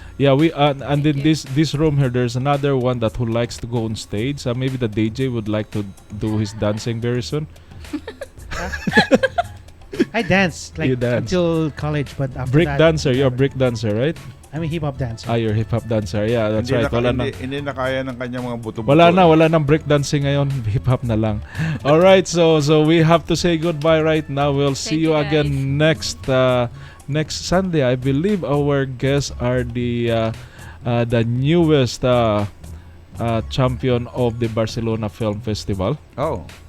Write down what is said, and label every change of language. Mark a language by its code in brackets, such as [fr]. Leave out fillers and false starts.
[en] Yeah, we and in this room here, there's another one that who likes to go on stage. Maybe the DJ would like to do his dancing very soon. I danced until college, but after break that, dancer. You're a break dancer, right? I'm a hip hop dancer. You're a hip hop dancer. Yeah, that's right. [tl] Hindi na kaya ng kanyang mga buto-buto. Wala nang break dancing ngayon. Hip hop na lang. [en] All right, so we have to say goodbye right now. We'll see you again next Sunday. I believe our guests are the newest champion of the Barcelona Film Festival. Oh.